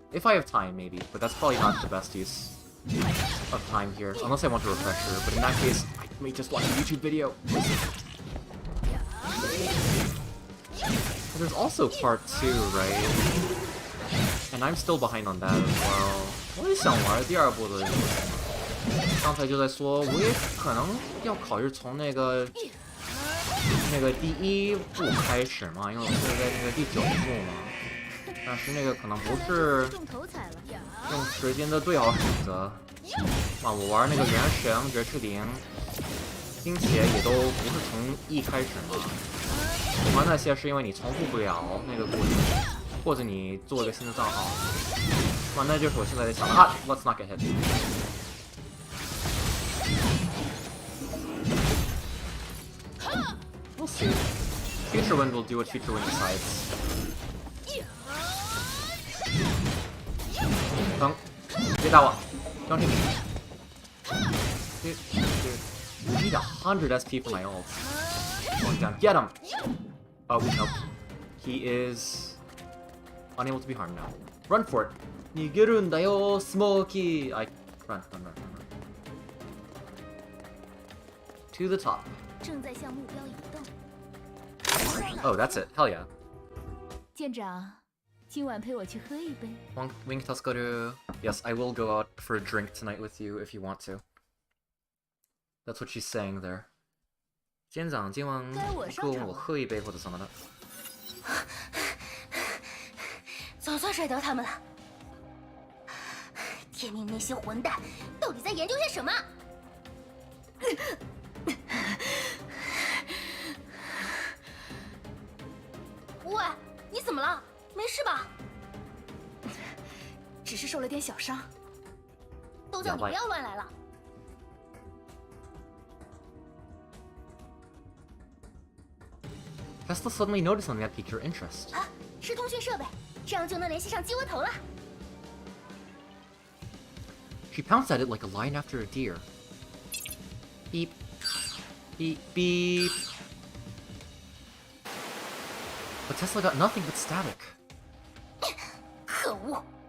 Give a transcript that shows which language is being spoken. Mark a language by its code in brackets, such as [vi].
[en] If I have time, maybe, but that's probably not the best use of time here, unless I want a refresher. But in that case, I may just watch a YouTube video. But there's also part 2, right? And I'm still behind on that as well. [zh] 我也想玩第2部的游戏嘛。刚才就在说，我也可能要考虑从那个第1部开始嘛，因为我现在在那个第9部嘛。但是那个可能不是用时间的最好选择。啊，我玩那个原神、绝世灵，并且也都不是从1开始嘛。玩那些是因为你重复不了那个故事，或者你做一个新的账号。啊，那就是我现在在想的啊 ， [en] Let's not get hit. We'll see. Future Wind will do what Future Wind decides. [zh] 等，别打我，张天明。 [en] Dude, I need 100 SP for my ult. Going down, get him! Oh, nope. He is unable to be harmed now. Run for it. [ja] 逃げるんだよ, Smokey. [en] Run. To the top. [zh] 正在向目标移动。 [en] Oh, that's it. Hell yeah. [zh] 舰长，今晚陪我去喝一杯。 [en] Wink Tuskaru. Yes, I will go out for a drink tonight with you if you want to. That's what she's saying there. [zh] 舰长今晚跟我喝一杯或者什么的。总算甩掉他们了。天命那些混蛋到底在研究些什么？喂，你怎么了？没事吧？只是受了点小伤。都叫你不要乱来了。 [en] Tesla suddenly noticed something that piqued her interest. [zh] 啊，是通讯设备，这样就能联系上鸡窝头了。 [en] She pounced at it like a lion after a deer. Beep. Beep, beep. But Tesla got nothing but static. [zh] 可恶！